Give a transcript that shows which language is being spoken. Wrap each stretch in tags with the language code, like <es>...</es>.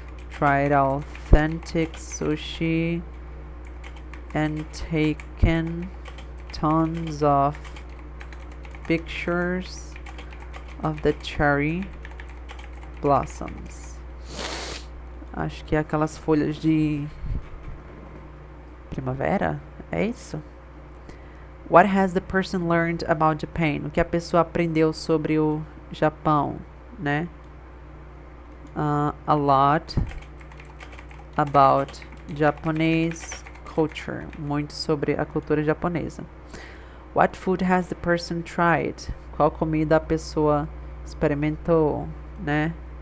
<en>Tried authentic sushi and taken tons of pictures of the cherry blossoms.</en> <pt>Acho que é aquelas folhas de primavera, é isso?</pt> <en>What has the person learned about Japan?</en> <pt>O que a pessoa aprendeu sobre o Japão, né?</pt> <en>A lot about Japanese culture.</en> <pt>Muito sobre a cultura japonesa.</pt> <en>What food has the person tried?</en> <pt>Qual comida a pessoa experimentou? né?</pt>